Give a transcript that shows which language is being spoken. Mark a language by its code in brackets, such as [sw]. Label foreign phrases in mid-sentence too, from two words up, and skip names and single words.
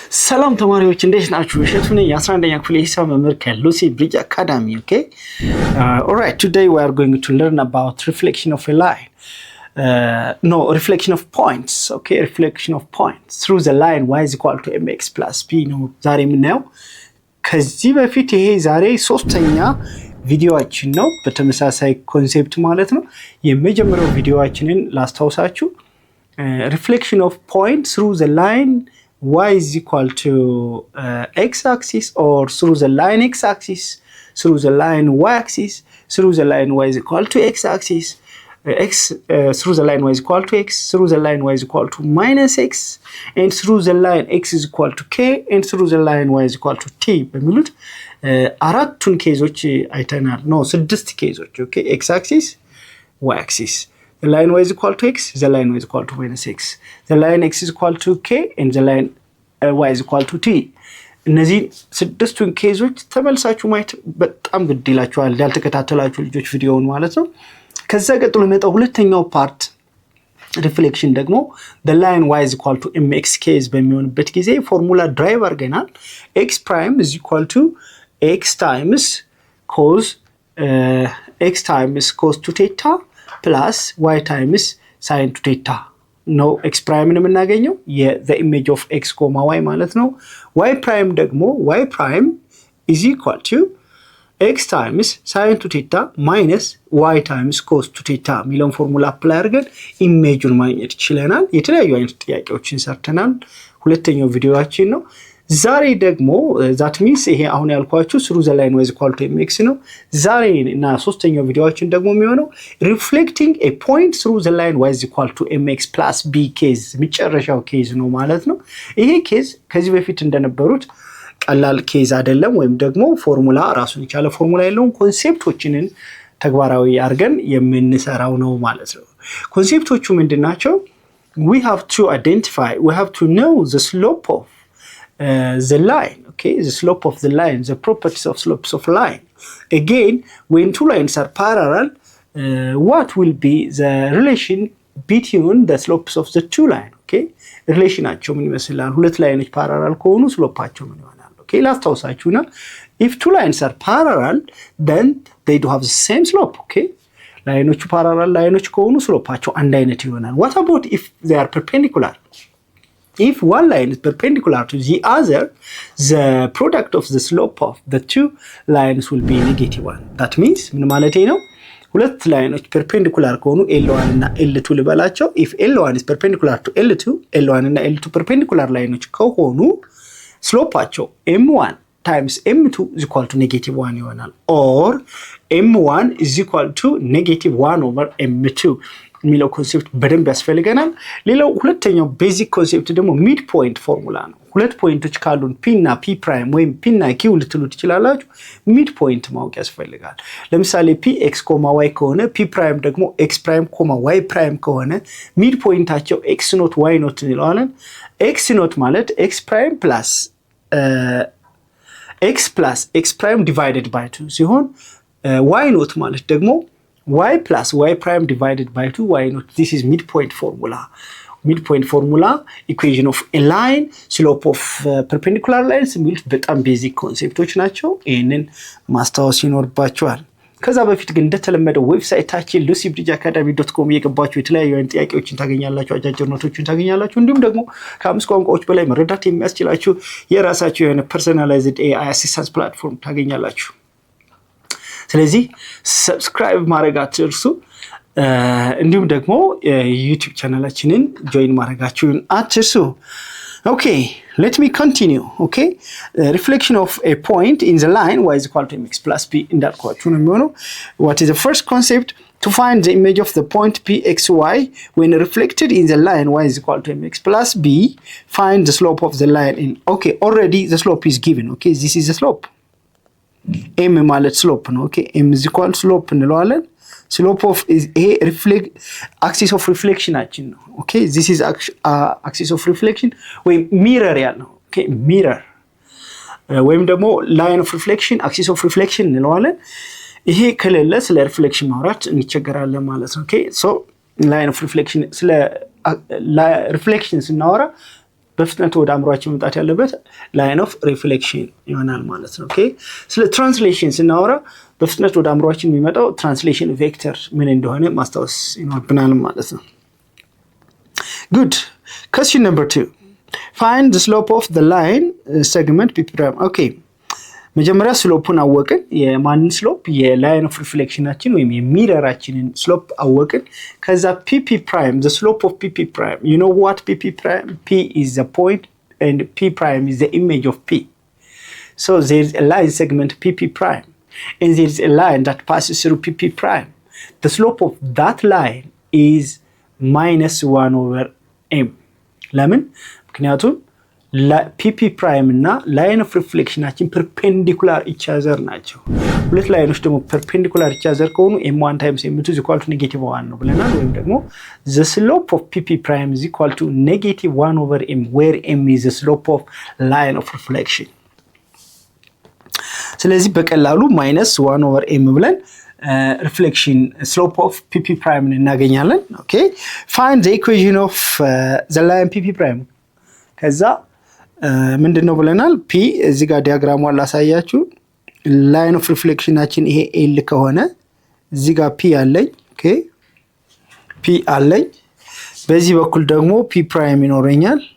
[am] ሰላም ተማሪዎች እንዴት ናችሁ? እሸቱ ነኝ የ11ኛ ክፍል የሂሳብ መምህር ከሉሲ ብሪጅ አካዳሚ። [en] Okay, all right, today we are going to learn about reflection of a line. Reflection of points. Okay, reflection of points through the line y is equal to mx plus b [am] ነው ዛሬ የምናየው። ከዚህ በፊት ይሄ ዛሬ ሶስተኛ ቪዲዮአችን ነው በተመሳሳይ ኮንሴፕት ማለት ነው። የመጀመሪያው ቪዲዮአችንን ላስታውሳችሁ [en] reflection of points through the line y is equal to x-axis or through the line x-axis, through the line y-axis, through the line y is equal to x-axis, through the line y is equal to x, through the line y is equal to minus x, and through the line x is equal to k, and through the line y is equal to t. [am] በሚሉት አራቱን ኬዞች አይተናል። ስድስት ኬዞች okay, [en] x-axis, y-axis. The line y is equal to x, the line y is equal to minus x. The line x is equal to k, and the line y is equal to t. [am] እነዚህ ስድስቱን ኬዞች ተመልሳችሁ ማየት በጣም ግድ ይላችኋል ያልተከታተላችሁ ልጆች ቪዲዮውን ማለት ነው። ከዛ ቀጥሎ የመጣው ሁለተኛው [en] part reflection [am] ደግሞ [en] the line y is equal to mx [am] ኬዝ በሚሆንበት ጊዜ [en] formula derive [am] አድርገናል። [en] x prime is equal to x times cos to theta plus y times sin to theta ነው x prime [am] ነው የምናገኘው [en] the image of x, y [am] ማለት ነው። [en] y prime ደግሞ y prime is equal to x times sin to theta minus y times cos to theta [am] የሚለውን [en] formula apply [am] አድርገን ኢሜጁን ማግኘት ይችላል። የተለያዩ አይነት ጥያቄዎችን ሰርተናል። ሁለተኛው ቪዲዮአችን ነው። ዛሬ ደግሞ [en] that means [am] ይሄ አሁን ያልኳችሁ [en] through the line y is equal to mx [am] ነው። ዛሬ እና ሶስተኛው ቪዲዮአችን ደግሞ የሚሆነው [en] reflecting a point through the line y is equal to mx plus b [am] ኬዝ መጨረሻው ኬዝ ነው ማለት ነው። ይሄ ኬዝ ከዚህ በፊት እንደነበሩት ቀላል ኬዝ አይደለም፣ ወይም ደግሞ ፎርሙላ ራሱን የቻለ ፎርሙላ የለውም። ኮንሴፕቶችንን ተግባራዊ አድርገን የምንሰራው ነው ማለት ነው። ኮንሴፕቶቹ ምንድናቸው? [en] we have to know the slope of the line, okay, the slope of the line, the properties of slopes of line. Again, when two lines are parallel, what will be the relation between the slopes of the two lines? Okay, [am] relationaቸው ምን ይመስላል? ሁለት ላይኖች ፓራላል ከሆኑ ስሎፓቸው ምን ይሆናል? [en] Okay, ላስታውሳችሁና if two lines are parallel, then they do have the same slope. [am] Okay, ላይኖቹ ፓራላል ላይኖች ከሆኑ ስሎፓቸው አንድ አይነት ይሆናል። [en] What about if they are perpendicular? If one line is perpendicular to the other, the product of the slope of the two lines will be -1. That means [am] ምን ማለት ነው? ሁለት ላይኖች perpendicular ከሆኑ L1 እና L2 ልበላቸው። [en] If L1 is perpendicular to L2, [am] L1 እና L2 perpendicular ላይኖች ከሆኑ ስሎፓቸው [en] M1 times M2 is equal to -1 [am] ይሆናል። Or [en] M1 is equal to -1 over M2 [am] የሚለው ኮንሴፕት በደንብ ያስፈልገናል። ሌላው ሁለተኛው [en] basic concept [am] ደግሞ [en] mid point formula [am] ነው። ሁለት ፖይንቶች ካሉን ፒ እና [en] p prime [am] ወይም ፒ እና ኪው ልትሉ ትችላላችሁ። [en] mid point [am] ማወቅ ያስፈልጋል። ለምሳሌ [en] p x comma y [am] ከሆነ [en] p prime [am] ደግሞ [en] x prime comma y prime [am] ከሆነ ሚድ ፖይንታቸው [en] x naught y naught [am] እንለዋለን። [en] x naught [am] ማለት [en] x prime plus x prime divided by 2 [am] ሲሆን [en] y naught [am] ማለት ደግሞ [en] y plus y prime divided by 2 y naught. This is midpoint formula. Midpoint formula, equation of a line, slope of perpendicular lines [am] የሚሉት በጣም ቤዚክ ኮንሴፕቶች ናቸው። ይሄንን ማስታወስ ይኖርባችኋል። ከዛ በፊት ግን እንደተለመደው ዌብሳይታችን lucybridgeacademy.com እየገባችሁ የተለያዩ አይነት ጥያቄዎችን ታገኛላችሁ፣ አጫጭር ኖቶችን ታገኛላችሁ። እንዲሁም ደግሞ ከአምስት ቋንቋዎች በላይ መረዳት የሚያስችላችሁ የራሳችሁ የሆነ [en] personalized AI assistance platform [am] ታገኛላችሁ። ስለዚህ ሰብስክራይብ ማድረግ አትርሱ። እንዲሁም ደግሞ ዩቲዩብ ቻናላችንን ጆይን ማድረጋችሁን አትርሱ። [en] Okay, let me continue. Okay, reflection of a point in the line y is equal to mx plus b [am] እንዳልኳችሁ ነው የሚሆነው። [en] What is the first concept? To find the image of the point pxy when reflected in the line y is equal to mx plus b, find the slope of the line in. Okay, already the slope is given. Okay, this is the slope. [am] m ማለት ስሎፕ ነው። [en] okay m is equal slope [am] እንለዋለን። [en] slope of [am] ይሄ [en] axis of [am] ሪፍሌክሽናችን ነው። [en] okay this is axis of reflection [am] ወይም ሚረር ያለው ኦኬ ሚረር ወይም ደግሞ [en] line of reflection axis of reflection [am] እንለዋለን። ይሄ ከሌለ ስለ ሪፍሌክሽን ማውራት እንቸገራለን ማለት ነው። [en] okay so line of reflection [am] ስለ ሪፍሌክሽን ስናወራ በፍጥነት ወደ አምሮአችን መምጣት ያለበት [en] line of reflection [am] ይሆናል ማለት ነው። ኦኬ ስለ ትራንስሌሽን ስናወራ በፍጥነት ወደ አምሮአችን የሚመጣው [en] translation vector [am] ምን እንደሆነ ማስታወስ ይኖርብናል ማለት ነው። [en] good question number 2 find the slope of the line segment p prime okay [am] መጀመሪያ ስሎፑን አወቅን የማንን ስሎፕ የላይን ኦፍ ሪፍሌክሽናችን ወይም የሚረራችንን ስሎፕ አወቅን ከዛ [en] pp prime the slope of pp prime you know what pp prime p is the point and p prime is the image of p so there is a line segment pp prime and there is a line that passes through pp prime the slope of that line is -1/m [am] ለምን ምክንያቱም [en] pp prime እና line of reflectionናችን perpendicular each other [am] ናቸው ሁለት ላይኖች ደግሞ [en] perpendicular each other ከሆኑ m1 times m2 is equal to -1 [am] ነው ብለናል ወይም ደግሞ [en] the slope of pp prime is equal to -1/m where m is the slope of line of reflection [am] ስለዚህ በቀላሉ -1/m ብለን [en] reflection slope of pp prime [am] እናገኛለን [en] okay find the equation of the line pp prime [am] ከዛ ምንድነው ብለናል p እዚህ ጋር ዲያግራሙ አላሳያችሁ [en] line of [am] ሪፍሌክሽናችን ይሄ l ከሆነ እዚህ ጋር p አለኝ ኦኬ p አለኝ በዚህ በኩል ደግሞ [en] p prime [am] ይኖረኛል